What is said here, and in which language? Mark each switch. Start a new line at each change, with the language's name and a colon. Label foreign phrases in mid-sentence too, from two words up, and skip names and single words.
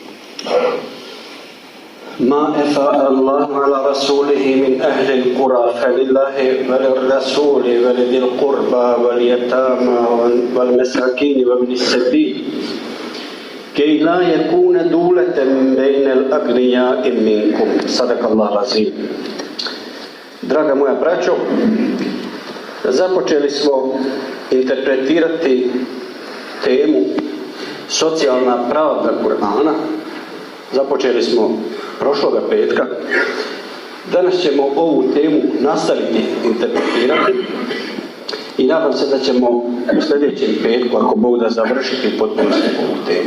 Arabic: ما أفاء الله على رسوله من أهل القرى فلله وللرسول ولذي القربى واليتامى والمساكين وابن السبيل كي لا يكون دولة بين الأغنياء منكم. صدق الله العظيم.
Bosnian: Draga moja braćo, započeli smo interpretirati temu socijalna pravda Kur'ana. Započeli smo prošloga petka. Danas ćemo ovu temu nastaviti interpretirati i nadam se da ćemo u sljedećem petku, ako Bog da, završiti potpuno ovu temu.